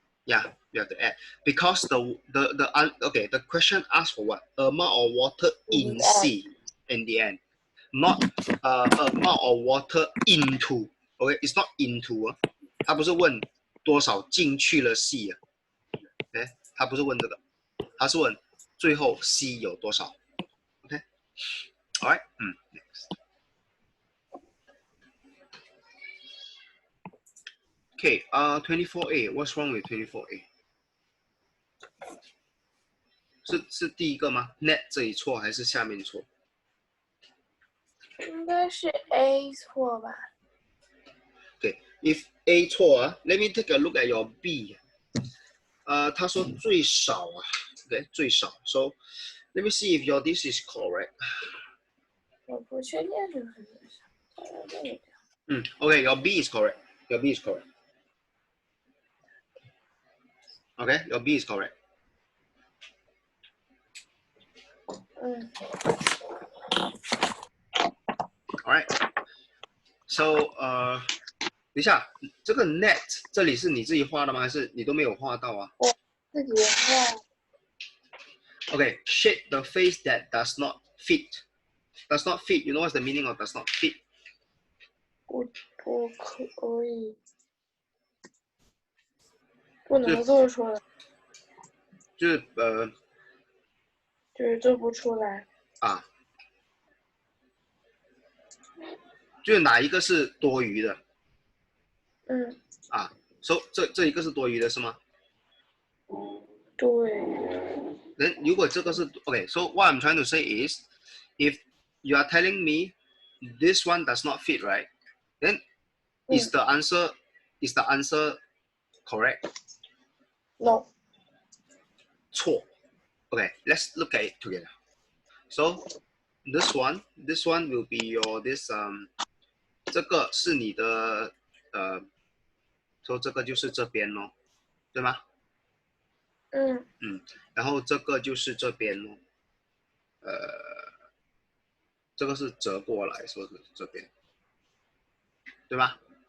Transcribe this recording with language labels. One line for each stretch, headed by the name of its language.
English: Yeah, you have to add because the question asks for what? Amount of water in C in the end, not amount of water into. Okay, it's not into
Chinese: 它不是问多少进去了 C 它不是问这个，它是问最后 C 有多少。
English: Okay, alright. Next. Okay, 24A. What's wrong with 24A?
Chinese: 是第一个吗 ？Net 这里错还是下面错？应该是 A 错吧？
English: Okay, if A
Chinese: 错
English: let me take a look at your B.
Chinese: 他说最少okay, 最少。
English: So let me see if your this is correct.
Chinese: 我不确定是不是这个。
English: Okay, your B is correct. Your B is correct. Okay, your B is correct. Alright.
Chinese: So 等一下，这个 net 这里是你自己画的吗？还是你都没有画到啊？我自己画。
English: Okay, shape the face that does not fit. Does not fit. You know what's the meaning of does not fit?
Chinese: 不可以，不能做出来，就是就是做不出来。就是哪一个是多余的？So 这一个是多余的是吗？对。如果这个是
English: okay, so what I'm trying to say is, if you are telling me this one does not fit, right? Then is the answer correct? No.
Chinese: 错。
English: Okay, let's look at it together. So this one will be your this
Chinese: 这个是你的说这个就是这边咯，对吗？然后这个就是这边咯，这个是折过来说是这边，对吧？